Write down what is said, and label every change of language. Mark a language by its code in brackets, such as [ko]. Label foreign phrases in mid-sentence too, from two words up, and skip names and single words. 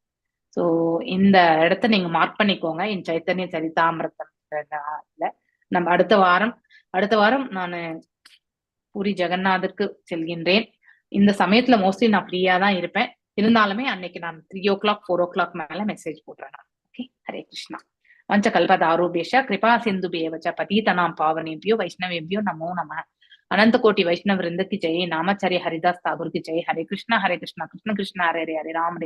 [ta] சோ இந்த இடத்த நீங்க மார்க் பண்ணிக்கோங்க. என் சைத்தன்ய சரிதாமிரதம் நம்ம அடுத்த வாரம் நான் பூரி ஜெகநாதருக்கு செல்கின்றேன். இந்த சமயத்துல மோஸ்ட்லி நான் ஃப்ரீயா தான் இருப்பேன். இருந்தாலுமே அன்னைக்கு நான் 3 o'clock 4 o'clock மேல மெசேஜ் போடுறேன். ஓகே. [sa] हरे कृष्णा. वञ्चकल्पतारूपेश कृपा सिन्धुभेवच्च पतीतानां पावनेभ्यो वैष्णवेभ्यो नमो नमः. [hi] अनंत कोटि वैष्णव वृंद की जय. नामाचार्य हरिदास ठाकुर की जय. [sa] हरे कृष्णा कृष्ण कृष्ण हरे हरे, हरे राम